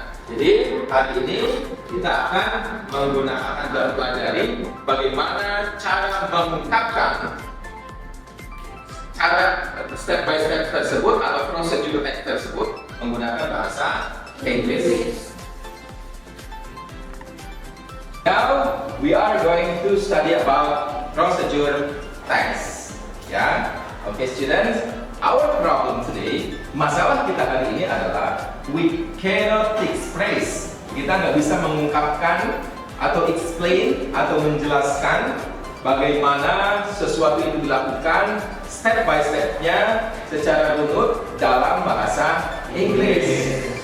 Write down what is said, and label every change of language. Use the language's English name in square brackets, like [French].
[Indonesian] Jadi hari ini kita akan menggunakan dan pelajari bagaimana cara mengungkapkan cara step by step tersebut atau prosedur teks tersebut menggunakan bahasa Inggris. [English] Now we are going to study about procedure text. Okay, students. Our problem today, [Indonesian] masalah kita hari ini adalah [English] we cannot express. [Indonesian] Kita nggak bisa mengungkapkan atau explain atau menjelaskan bagaimana sesuatu itu dilakukan step by stepnya secara runut dalam bahasa Inggris.